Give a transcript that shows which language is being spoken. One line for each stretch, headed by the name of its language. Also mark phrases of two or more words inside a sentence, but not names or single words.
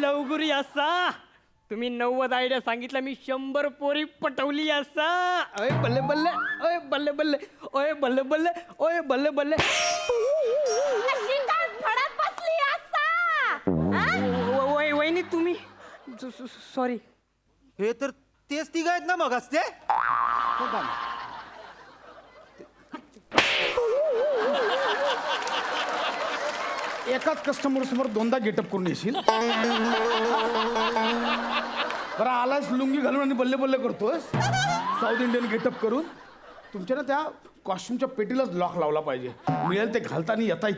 Marathi: लवगुरी असा तुम्ही 90 आयडिया सांगितल्या मी 100 पोरी पटवली असा
Punjabi: ਓਏ ਬੱਲੇ ਬੱਲੇ ਓਏ ਬੱਲੇ ਬੱਲੇ ਓਏ ਬੱਲੇ ਬੱਲੇ ਓਏ ਬੱਲੇ ਬੱਲੇ
Marathi: अशी काय फडत बसली असा हा? वहिनी तुम्ही सॉरी हे तर तेच तिघ आहेत ना मग असते एकाच कस्टमर समोर दोनदा गेटअप करून येशील बरं आलास लुंगी घालून आणि
Punjabi: ਬੱਲੇ ਬੱਲੇ
Marathi: करतोस
English: South Indian getup
Marathi: करून तुमच्या ना त्या कॉस्ट्युमच्या पेटीलाच लॉक लावला पाहिजे मिळेल ते घालताना येता येते